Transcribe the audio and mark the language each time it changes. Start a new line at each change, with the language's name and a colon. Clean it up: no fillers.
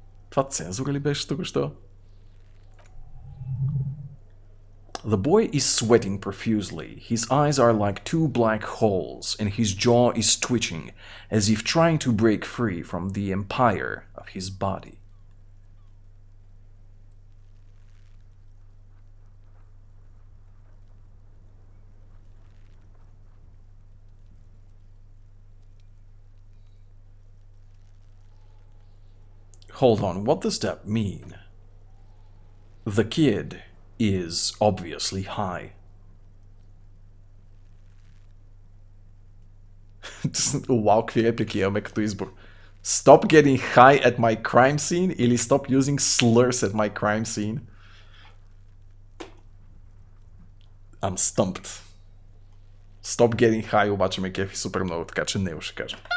Bulgarian: Това цензура ли беше току-що?
English: The boy is sweating profusely. His eyes are like two black holes, and his jaw is twitching, as if trying to break free from the empire of his body. Hold on, what does that mean? The kid is obviously high.
Bulgarian: Wow, какви реплики имаме като избор.
English: Stop getting high at my crime scene или stop using slurs at my crime scene. I'm stumped. Stop getting high
Bulgarian: обаче ме кефи супер много, така че не ще кажа.